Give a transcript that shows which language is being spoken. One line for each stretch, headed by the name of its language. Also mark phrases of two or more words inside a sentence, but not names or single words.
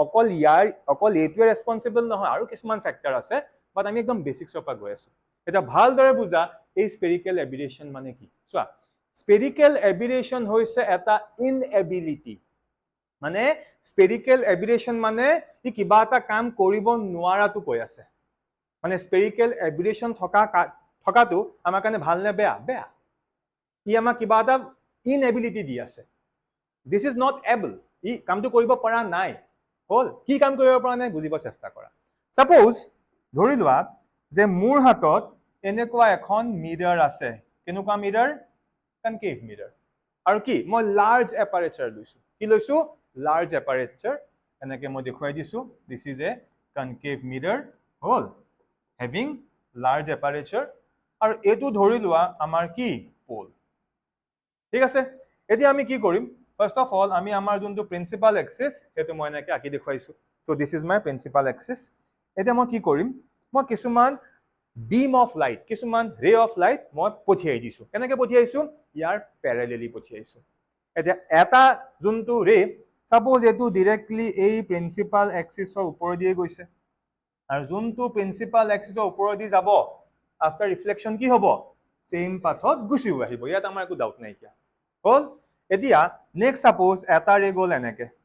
Assamese: অকল এইটোৱে ৰেসপন্সিবল নহয় আৰু কিছুমান ফ্যাক্টৰ আছে বাট আমি একদম বেসিক্সৰ পৰা গৈ আছো এটা ভালদৰে বুজা এই
English: spherical aberration
Assamese: মানে কি চোৱা
English: spherical aberration
Assamese: হৈছে এটা inability মানে
English: spherical aberration
Assamese: মানে ই কিবা এটা কাম কৰিব নোৱাৰাটো কৈ আছে মানে
English: spherical aberration
Assamese: থকাটো আমাৰ কাৰণে ভাল নে বেয়া বেয়া ই আমাৰ কিবা এটা inability দি আছে
English: this is not able
Assamese: ই কামটো কৰিব পৰা নাই হল কি কাম কৰিব পৰা নাই বুজিব চেষ্টা কৰা সাপোজ ধৰি লোৱা যে মোৰ হাতত এনেকুৱা এখন মিৰৰ আছে কেনেকুৱা মিৰৰ
English: concave mirror
Assamese: আৰু কি মই
English: large aperture
Assamese: লৈছো কি লৈছো
English: large aperture
Assamese: এনেকে মই দেখুৱাই দিছো
English: this is a concave mirror
Assamese: হল
English: having large aperture
Assamese: আৰু এটো ধৰি লোৱা আমাৰ কি পোল ঠিক আছে এতিয়া আমি কি কৰিম
English: first of all
Assamese: আমি আমাৰ যোনটো
English: principal axis
Assamese: হেতু মই এনেকে আকি দেখুৱাইছো
English: so this is my principal axis
Assamese: এতিয়া মই কি কৰিম মই কিছুমান
English: beam of light
Assamese: কিছুমান
English: ray of light
Assamese: মই পঠিয়াই দিছো কেনেকে পঠিয়াইছো ইয়াৰ প্যাৰালেলি পঠিয়াইছো এতিয়া এটা যোনটো
English: ray suppose
Assamese: এটো ডাইৰেক্টলি এই
English: principal axisৰ
Assamese: ওপৰ দিয়ে গৈছে আৰু যোনটো
English: principal axisৰ
Assamese: ওপৰ দি যাব
English: after reflection
Assamese: কি হ'ব
English: same pathত
Assamese: গুছি আহিব ইয়াত আমাৰ একো ডাউট নাই কিয়া হল এতিয়া
English: next suppose
Assamese: এটা ৰে গল এনেকে